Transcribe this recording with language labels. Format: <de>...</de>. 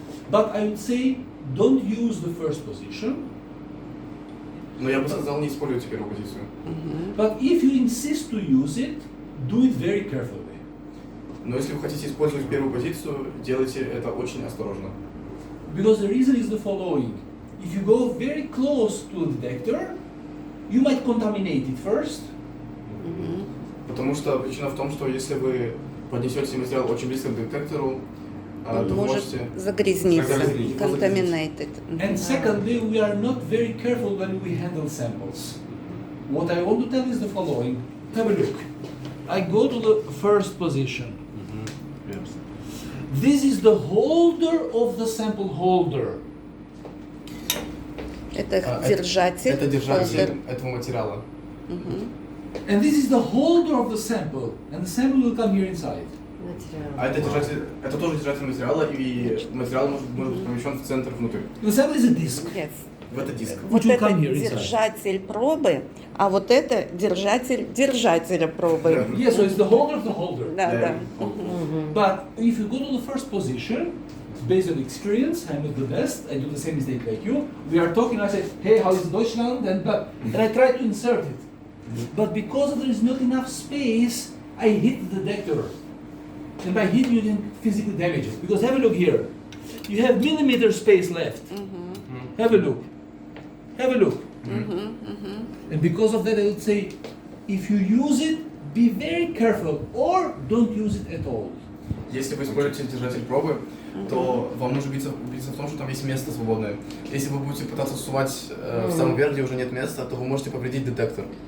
<en>But I would say, don't use the first position.</en> <ru>Но я бы сказал, не используйте первую позицию.</ru> <en>But if you insist to use it, do it very carefully.</en> <ru>Но если вы хотите использовать первую позицию, делайте это очень осторожно.</ru> <en>Because the reason is the following. If you go very close to the detector, you might contaminate it first.</en> <ru>Потому что причина в том, что если вы поднесете материал очень близко к детектору, Он то вы может можете... загрязниться, Загрязнить.</ru> <en>contaminated. And secondly, we are not very careful when we handle samples. What I want to tell is the following. Have a look. I go to the first position. Yes. This is the holder of the sample holder.</en> <ru>Это держатель. Это держатель</ru> <en>holder.</en> <ru>этого материала.</ru> <en>And this is the holder of the sample. And the sample will come here inside.</en> <ru>А это держатель, это тоже держатель материала, и материал может быть помещен в центр внутрь.</ru> <en>The sample is a disk. Yes.</en> <ru>В этот диск. Вот</ru> <en>Which will</en> <ru>это</ru> <en>come here inside.</en> <ru>держатель пробы, а вот это держатель держателя пробы.</ru> <en>Yeah, so it's the holder of the holder.</en> <ru>Да, да.</ru> <en>But if you go to the first position, based on experience, I'm not the best, I do the same mistake like you. We are talking, I say, hey, how is Deutschland? And I try to insert it. But because there is not enough space, I hit the detector. And by hitting, you can physically damage it. Because have a look here. You have millimeter space left. Have a look. Have a look. And because of that, I would say, if you use it, be very careful or don't use it at all.</en> <ru>Если вы используете держатель пробы, то вам нужно убедиться в том, что там есть место свободное. Если вы будете пытаться сувать в самый верх, где уже нет места, то вы можете повредить детектор.</ru>